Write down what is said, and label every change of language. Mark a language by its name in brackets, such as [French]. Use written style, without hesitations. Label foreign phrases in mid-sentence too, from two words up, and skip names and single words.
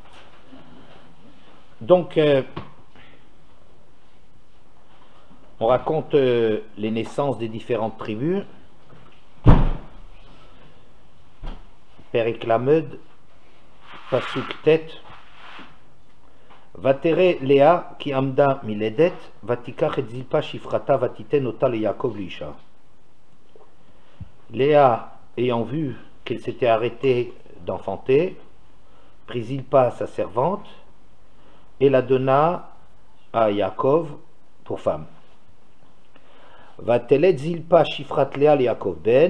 [French] Donc, on raconte les naissances des différentes tribus. [Hebrew] פרק ל׳ פסוק ט. ותרא לאה כי עמדה מלדת ותקח את זלפה שפחתה ותתן אתה ליעקב לאשה. [French] Léa, ayant vu qu'elle s'était arrêtée d'enfanter, prit Zilpa sa servante et la donna à Yaakov pour femme. [Hebrew] ותלד זלפה שפחת לאה ליעקב בן.